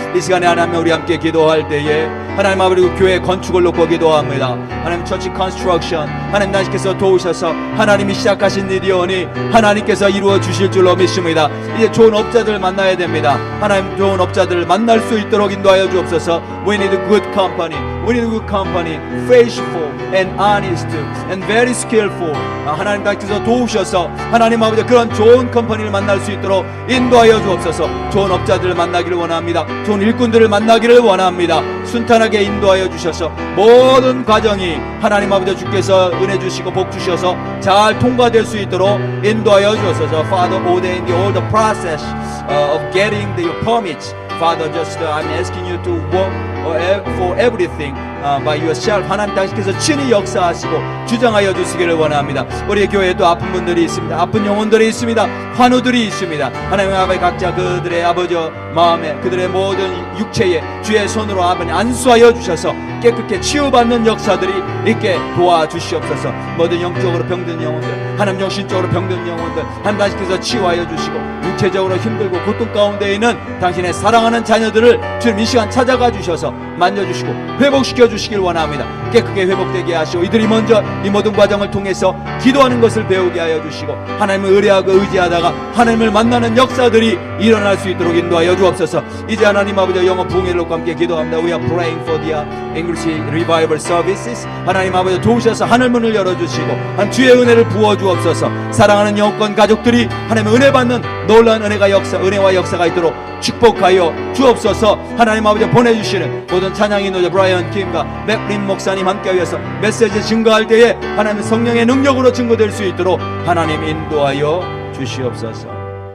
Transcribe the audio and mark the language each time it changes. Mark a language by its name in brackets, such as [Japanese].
[Korean] 이 시간에 하나님 우리 함께 기도할 때에 하나님 아버지 교회 건축을 놓고 기도합니다. 하나님 [English] 처치 컨스트럭션 [Korean] 하나님 나님께서 도우셔서 하나님이 시작하신 일이오니 하나님께서 이루어 주실 줄로 믿습니다. 이제 좋은 업자들을 만나야 됩니다. 하나님 좋은 업자들을 만날 수 있도록 인도하여 주옵소서. [English] We need a good company. We need a good company. Faithful and honest and very skillful. [Korean] 하나님 나님께서 도우셔서 하나님 아버지 그런 좋은 컴퍼니를 만날 수 있도록 인도하여 주옵소서. 좋은 업자들을 만나기를 원합니다. 좋은 일꾼들을 만나기를 원합니다. 순탄하게 인도하여 주셔서 모든 과정이 하나님 아버지 주께서 은혜 주시고 복 주셔서 잘 통과될 수 있도록 인도하여 주옵소서. [English] Father, ordain all the process of getting the permits. Father, just I'm asking you to work for everything by yourself. [Korean] 하나님 당신께서 친히 역사하시고 주장하여 주시기를 원합니다. 우리 교회에도 아픈 분들이 있습니다. 아픈 영혼들이 있습니다. 환우들이 있습니다. 하나님 아버지 각자 그들의 아버지 마음에 그들의 모든 육체에 주의 손으로 아버지 안수하여 주셔서 깨끗게 치유받는 역사들이 있게 도와주시옵소서. 모든 영적으로 병든 영혼들 하나님 정신적으로 병든 영혼들 하나님 당신께서 치유하여 주시고 육체적으로 힘들고 고통 가운데 있는 당신의 사랑하는 자녀들을 주님 이 시간 찾아가 주셔서 만져주시고 회복시켜 주시길 원합니다. 깨끗게 회복되게 하시고 이들이 먼저 이 모든 과정을 통해서 기도하는 것을 배우게 하여 주시고 하나님을 의뢰하고 의지하다가 하나님을 만나는 역사들이 일어날 수 있도록 인도하여 주옵소서. 이제 하나님 아버지 영어 부흥회를 놓고 함께 기도합니다. [English] We are praying for the English Revival Services. [Korean] 하나님 아버지 도우셔서 하늘문을 열어주시고 하나님 주의 은혜를 부어주옵소서. 사랑하는 영권 가족들이 하나님의 은혜 받는 놀라운 은혜와 역사가 있도록 축복하여 주옵소서. 하나님 아버지 보내주시는 모든 찬양인 노조 브라이언 킴과 맥린 목사님 함께하여서 메시지 증거할 때에 하나님 성령의 능력으로 증거될 수 있도록 하나님 인도하여 주시옵소서.